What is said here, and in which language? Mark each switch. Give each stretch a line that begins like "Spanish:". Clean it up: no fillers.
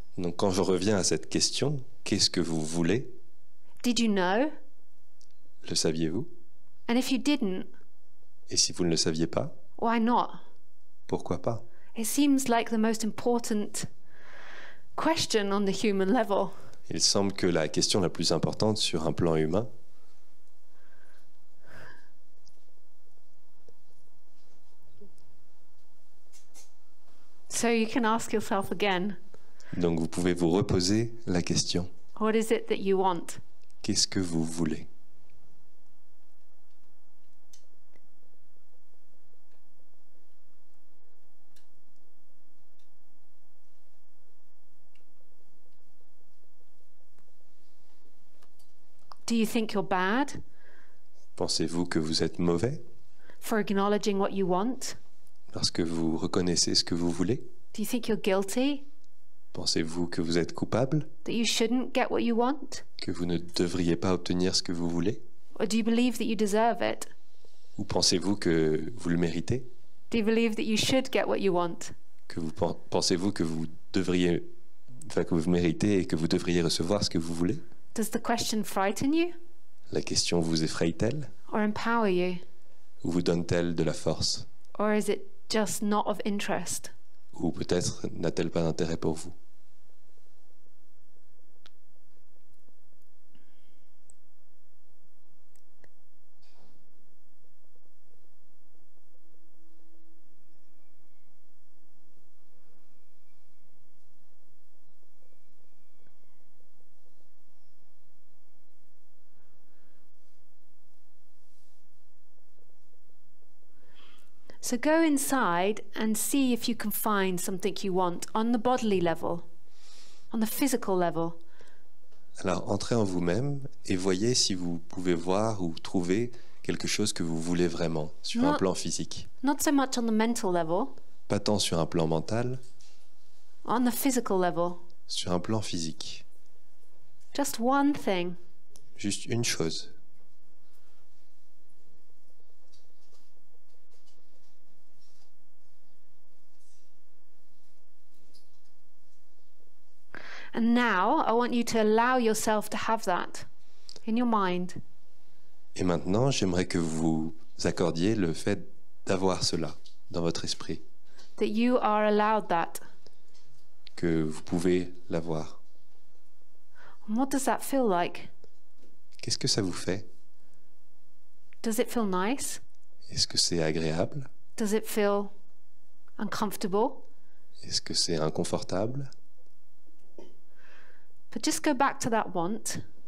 French: Donc quand je reviens à cette question, qu'est-ce que vous voulez?
English: Did you know?
French: Le saviez-vous?
English: And if you didn't,
French: Et si vous ne le saviez pas,
English: why not?
French: pourquoi pas?
English: It seems like the most important question on the human level.
French: Il semble que la question la plus importante sur un plan humain,
English: So you can ask yourself again,
French: donc vous pouvez vous reposer la question,
English: what is it that you want?
French: qu'est-ce que vous voulez?
English: Do you think you're bad
French: Pensez-vous que vous êtes mauvais
English: for acknowledging what you want?
French: parce que vous reconnaissez ce que vous voulez?
English: Do you think you're guilty
French: Pensez-vous que vous êtes coupable?
English: that you shouldn't get what you want?
French: Que vous ne devriez pas obtenir ce que vous voulez?
English: Or do you believe that you deserve it?
French: Ou pensez-vous que vous le méritez?
English: Do you believe that you should get what you want?
French: Que vous pensez-vous que vous devriez, enfin que vous méritez et que vous devriez recevoir ce que vous voulez?
English: Does the question frighten you
French: La question vous effraie-t-elle
English: or empower you?
French: ou vous donne-t-elle de la force?
English: Or is it just not of interest?
French: Ou peut-être n'a-t-elle pas d'intérêt pour vous?
English: So go inside and see if you can find something you want on the bodily level, on the physical level.
French: Alors entrez en vous-même et voyez si vous pouvez voir ou trouver quelque chose que vous voulez vraiment sur un plan physique.
English: Not so much on the mental level,
French: Pas tant sur un plan mental,
English: on the physical level.
French: sur un plan physique.
English: Just one thing.
French: Juste une chose.
English: And now I want you to allow yourself to have that in your mind.
French: Et maintenant, j'aimerais que vous accordiez le fait d'avoir cela dans votre esprit,
English: That you are allowed that.
French: que vous pouvez l'avoir.
English: And what does that feel like?
French: Qu'est-ce que ça vous fait?
English: Does it feel nice?
French: Est-ce que c'est agréable?
English: Does it feel uncomfortable?
French: Est-ce que c'est inconfortable?
English: But just go back to that want